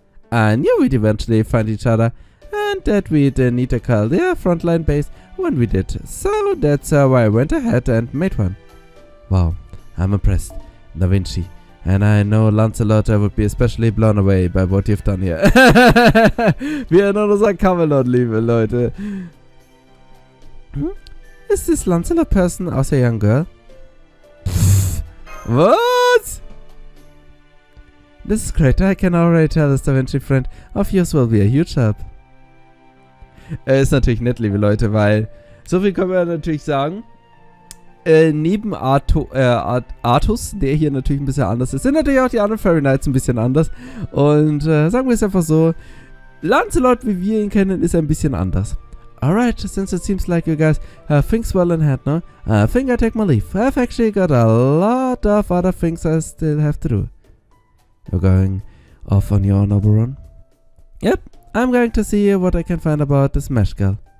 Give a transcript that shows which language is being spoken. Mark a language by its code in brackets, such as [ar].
[en] I knew we'd eventually find each other, and that we'd need a Chaldea frontline base when we did. So that's why I went ahead and made one. Wow, I'm impressed, Da Vinci. And I know Lancelot would be especially blown away by what you've done here. [de] Wir erinnern uns an Camelot, liebe Leute. [en] Is this Lancelot person also a young girl? What? This is great. I can already tell this Da Vinci friend of yours will be a huge help. [de] Ist natürlich nett, liebe Leute, weil so viel können wir natürlich sagen. Neben Artus, der hier natürlich ein bisschen anders ist, sind natürlich auch die anderen Fairy Knights ein bisschen anders. Und sagen wir es einfach so, Lancelot, wie wir ihn kennen, ist ein bisschen anders. [en] Alright, since it seems like you guys have things well in hand now, I think I take my leave. I've actually got a lot of other things I still have to do. You're going off on your own, Oberon? Yep, I'm going to see what I can find about this Mesh girl.